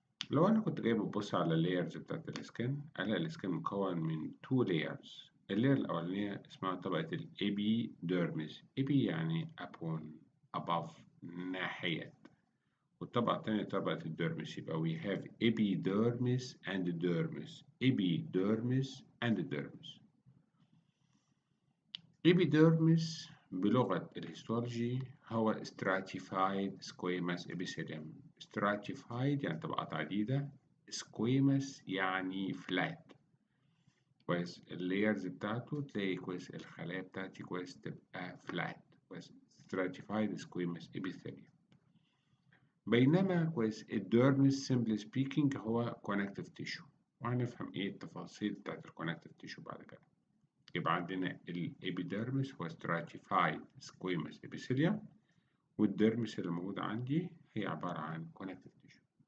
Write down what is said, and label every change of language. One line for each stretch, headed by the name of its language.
Arabic: لو أنا كنت جاي ببص على اللايرز بتاعت السكين، ألاقي السكين مكون من 2 layers. اللاير الأولانية اسمها طبقة الإبيديرمس. إبي يعني upon، above، ناحية. والطبقة التانية طبقة الديرمس.
English: يبقى we have epidermis and dermis. epidermis and dermis. epidermis
Arabic: بلغة الهيستولوجي هو
English: stratified squamous epithelium.
Arabic: stratified يعني طبقات عديدة، squamous يعني flat. كويس، اللايرز بتاعته تلاقي كويس الخلايا بتاعتي كويس تبقى flat.
English: كويس، stratified squamous epithelium.
Arabic: بينما كويس الديرمس
English: simply speaking
Arabic: هو connective tissue، وهنفهم ايه التفاصيل بتاعت الكونكتيف تيشو بعد كده. يبقى عندنا الابيديرمس هو
English: stratified squamous epithelium،
Arabic: والديرمس اللي موجود عندي هي عبارة عن connective tissue.